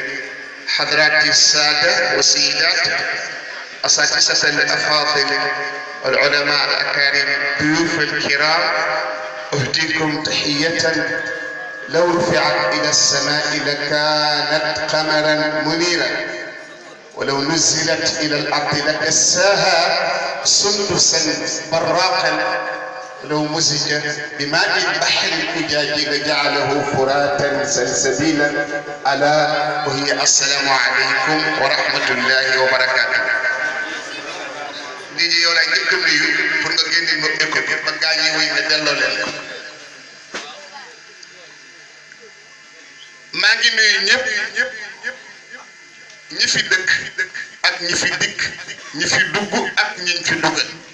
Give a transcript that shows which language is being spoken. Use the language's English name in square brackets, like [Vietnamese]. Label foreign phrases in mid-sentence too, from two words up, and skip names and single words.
[Arabic] حضرات السادة والسيدات، أساتذة الأفاضل والعلماء الأكارم، ضيوف الكرام، أهديكم تحية لو رفعت إلى السماء لكانت قمرا منيرا، ولو نزلت إلى الأرض لكساها سندسا براقا، ولو مزج بماء البحر الأجاج لجعله فراتا سلسبيلا. ألا وهي السلام عليكم ورحمة الله وبركاته. [Wolof] DJ yow lay njëkk a nuyu pour nga génne ma écho bi ba gaa ñi wuy nga delloo leen ko. maa ngi nuyu ñëpp ñi fi dëkk ak ñi fi dikk, ñi fi dugg ak ñiñ fi duggal.